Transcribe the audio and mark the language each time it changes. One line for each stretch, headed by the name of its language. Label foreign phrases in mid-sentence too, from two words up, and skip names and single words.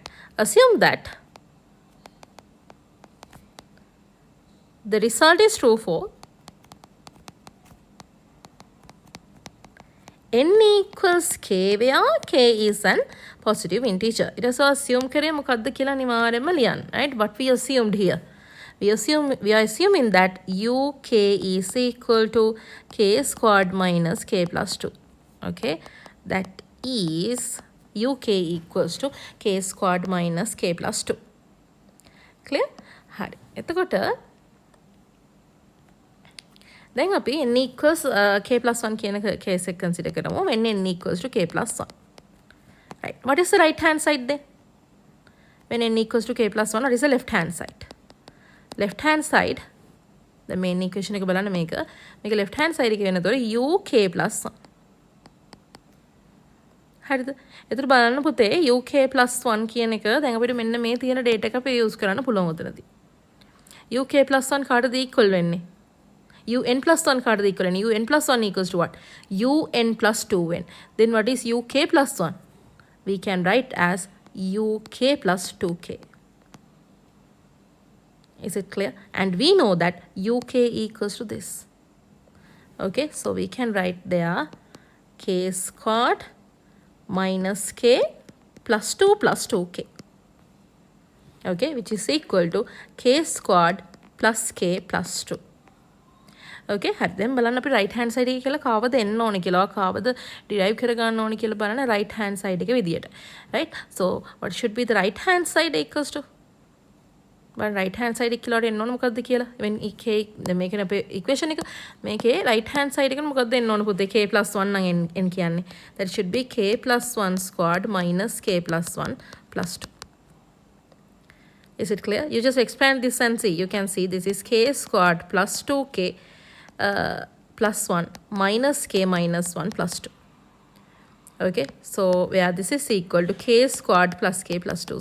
English: Assume that the result is true for n equals k where k is an positive integer. It is assume
Sinhala: කරේ මොකද්ද කියලා අනිවාර්යයෙන්ම ලියන්න.
English: Right? What we assumed here. We are assuming that uk is equal to k squared minus k plus 2. Okay? That is uk equals to k squared minus k plus 2. Clear?
Sinhala: හරි. එතකොට
English: then අපි n equals k plus 1 කියන case එක consider කරමු. When n equals to k plus 1. Right. What is the right hand side then? When n equals to k plus 1, what is the left hand side? Left hand side, the main equation
Sinhala: එක බලන්න මේක
English: left hand side
Sinhala: එක වෙනතොර
English: uk plus 1.
Sinhala: හරිද? එතකොට බලන්න පුතේ
English: uk plus 1
Sinhala: කියන එක දැන් අපිට මෙන්න මේ තියෙන data එක අපි use කරන්න පුළුවන් උතනදී.
English: uk plus 1 කාටද equal වෙන්නේ? un plus 1 කාටද equal වෙන්නේ? un plus 1 equals to what? un plus 2n. Then what is uk plus 1? We can write as uk plus 2k. Is it clear? And we know that uk equals to this. Okay, so we can write there k squared minus k plus 2 plus 2k. Okay, which is equal to k squared plus k plus 2.
Sinhala: Okay, හරි දැන් බලන්න අපි
English: right hand side
Sinhala: එක කියලා කාවද එන්න ඕනේ කියලා කාවද derive කර ගන්න ඕනේ කියලා බලන්න
English: right hand side
Sinhala: එක විදියට.
English: Right? So what should be the right hand side equals to? But right hand side
Sinhala: එක කියලා එන්න ඕනේ මොකද්ද කියලා?
English: when k
Sinhala: දැන් මේකනේ අපේ equation එක මේකේ
English: right hand side
Sinhala: එකට මොකද්ද එන්න ඕනේ පුතේ
English: k plus 1
Sinhala: නම් n කියන්නේ.
English: That should be k plus 1 squared minus k plus 1 plus 2. Is it clear? You just expand this and see. You can see this is k squared plus 2k plus 1 minus k minus 1 plus 2. Okay, so where this is equal to k squared plus k plus 2.